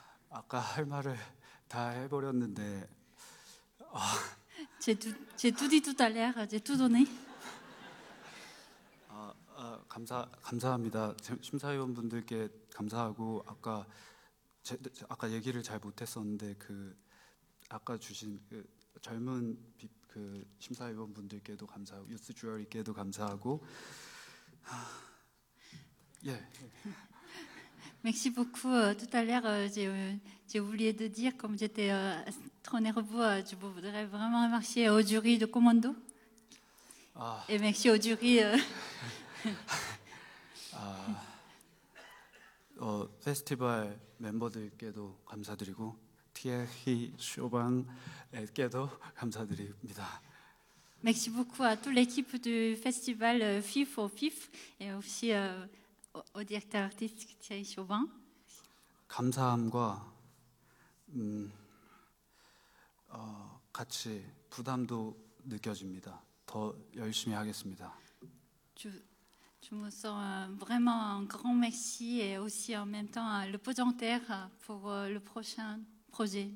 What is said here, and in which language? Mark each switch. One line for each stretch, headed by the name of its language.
Korean: 아까 할 말을 다 해버렸는데.
French: J'ai tout dit tout à l'heure, j'ai tout donné.
Korean: 감사합니다. 심사위원분들께 감사하고 아까 얘기를 잘 못했었는데 아까 주신 젊은 심사위원분들께도 감사하고 유스 주어리께도 감사하고.
French: Merci beaucoup. Tout à l'heure, j'ai oublié de dire, comme j'étais trop nerveux, je voudrais vraiment remercier au jury de Commando. Et merci au jury.
Korean: 페스티벌 멤버들께도 감사드리고 티에히 쇼방에게도 감사드립니다.
French: Merci beaucoup à toute l'équipe du festival FIF au FIF et aussi au directeur artistique Thierry Chauvin.
Korean: 감사함과 같이 부담도 느껴집니다. 더 열심히 하겠습니다.
French: Je me sens vraiment un grand merci et aussi en même temps le potentiel pour le prochain projet.